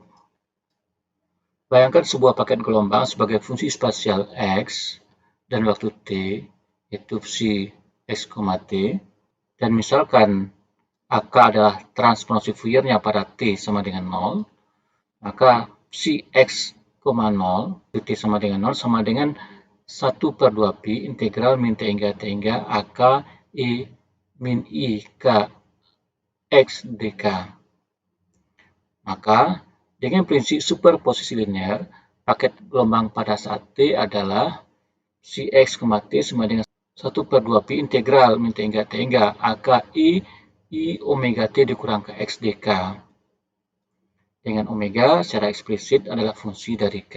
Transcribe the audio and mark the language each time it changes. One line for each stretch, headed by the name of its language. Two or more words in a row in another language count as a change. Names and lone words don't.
Indonesian: Bayangkan sebuah paket gelombang sebagai fungsi spasial x dan waktu t, yaitu psi x, t, dan misalkan AK adalah transformasi Fourier-nya pada t sama dengan 0, maka psi x, 0, t sama dengan 0 sama dengan 1/2pi integral min t hingga AK e min I K X dk. Maka dengan prinsip superposisi linear, paket gelombang pada saat T adalah psi x, t sama dengan 1/2pi integral min T hingga AK I omega T dikurang ke X dk. Dengan omega secara eksplisit adalah fungsi dari K.